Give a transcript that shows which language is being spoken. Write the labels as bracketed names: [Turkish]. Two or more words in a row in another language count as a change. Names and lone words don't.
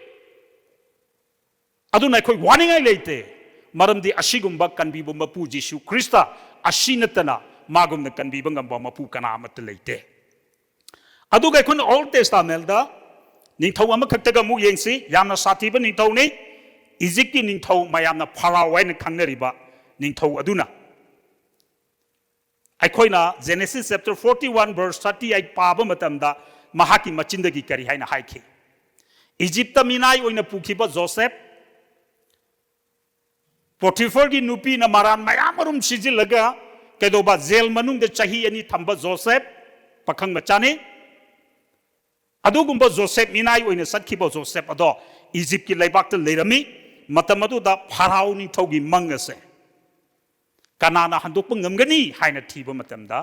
[Manipuri] aduna khoi warning ai leite maramdi asigumba kanbiba mapu Jesu Christa asinatana magum na kanbi bangam ba mapu kana amat leite adu ga khun [English] old testament [Manipuri] da ning thau ama khakta ga mu yengsi yamna sati ba ning thau ni Egypt ki ning thau mayamna pharaoh wai na khangnari ba ning thau aduna aikoina Genesis [English] chapter 41 verse 38 [Manipuri] pa ba matam da mahaki machindagi kari haina haiki Egypt minai oina pukhiba Joseph Potiphar gi nupi na maran mayamarum sijilaga kedoba jail manung de chahi ani thamba Joseph pakhang machani adugumba Joseph minai oina sakhiba Joseph ado Egypt ki laibak ta leirami matam adu da Pharaoh ni thogi mangase kanana handokpa ngamgani haina thiba matam da